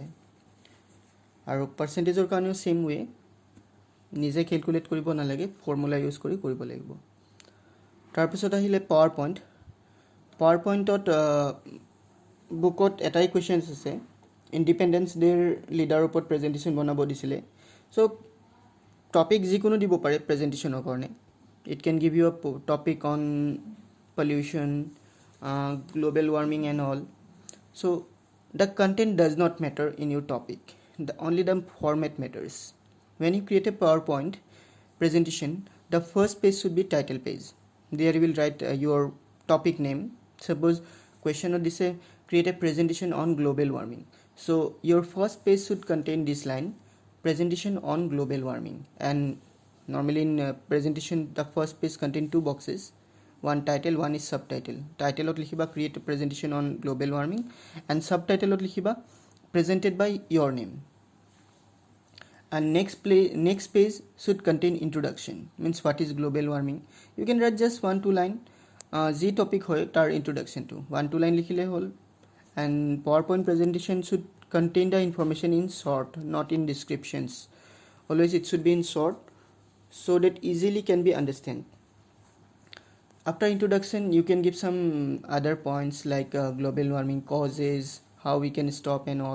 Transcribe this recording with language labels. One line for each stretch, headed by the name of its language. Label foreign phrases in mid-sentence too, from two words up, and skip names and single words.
Assamese: আৰু পাৰ্চেন্টেজৰ কাৰণেও
English: same way,
Assamese: নিজে ক্যালকুলেট কৰিব নালাগে,
English: formula use
Assamese: কৰি কৰিব লাগিব. তাৰপিছত আহিলে
English: power point.
Assamese: PowerPoint বুকত এটাই কুৱেশ্যনছ আছে,
English: independence day leader
Assamese: ওপৰত প্ৰেজেণ্টেশ্যন বনাব দিছিলে. চ' টপিক যিকোনো দিব পাৰে প্ৰেজেণ্টেশ্যনৰ কাৰণে.
English: It can give you a topic on pollution, global warming and all. So the content does not matter in your topic, only the format matters. When you create a PowerPoint presentation, the first page should be title page. There you will write your topic name. Suppose question or this create a presentation on global warming, so your first page should contain this line, presentation on global warming. And normally in presentation the first page contain two boxes, one title, one is subtitle. Title
Assamese: ত লিখিবা
English: create a presentation on global warming, and subtitle
Assamese: ত লিখিবা
English: presented by your name. And next page should contain introduction, means what is global warming. You can write just 1-2 line,
Assamese: যি টপিক হয় তাৰ ইন্ট্ৰোডাকশনটো 1-2 লাইন লিখিলে হ'ল.
English: এণ্ড PowerPoint presentation should contain the information in short, not in descriptions. Always it should be in short so that easily can be understand. After introduction you can give some other points like global warming causes, how we can stop and all.